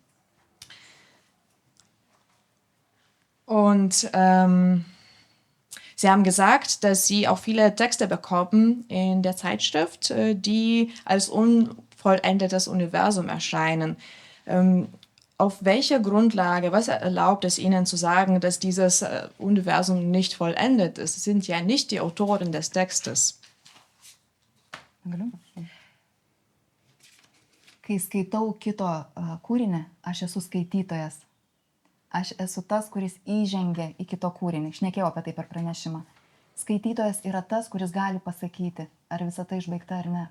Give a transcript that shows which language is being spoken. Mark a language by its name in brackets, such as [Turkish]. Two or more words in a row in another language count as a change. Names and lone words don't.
[German] Und Sie haben gesagt, dass Sie auch viele Texte bekommen in der Zeitschrift, die als unvollendetes Universum erscheinen. Auf welcher Grundlage, was erlaubt es Ihnen zu sagen, dass dieses Universum nicht vollendet ist? Sie sind ja nicht die Autoren des Textes. [Lithuanian] Kai skaitau kito kūrinį, aš esu skaitytojas. Aš esu tas, kuris įžengia į kito kūrinį. Šnekėjau apie tai per pranešimą. Skaitytojas yra tas, kuris gali pasakyti, ar visa tai išbaigta ar ne.